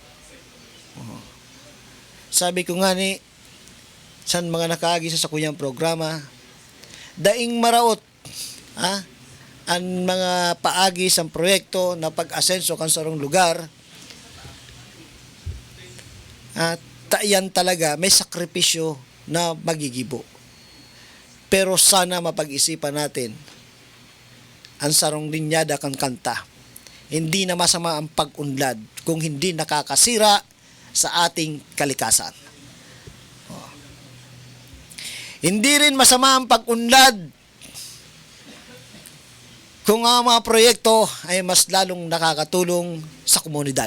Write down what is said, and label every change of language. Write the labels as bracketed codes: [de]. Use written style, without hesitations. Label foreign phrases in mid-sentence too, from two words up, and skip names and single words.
[bik] Sabi ko nga ni, san mga nakaagi sa kuyang programa, daing maraot, ang mga paagi sa proyekto na pag-asenso kan sarong lugar, yan talaga may sakripisyo na magigibo. Pero sana mapag-isipan natin ang sarong linyada kan kanta. [tl] Hindi na masama ang pag-unlad kung hindi nakakasira sa ating kalikasan. Hindi rin masama ang pag-unlad kung ang mga proyekto ay mas lalong nakakatulong sa komunidad.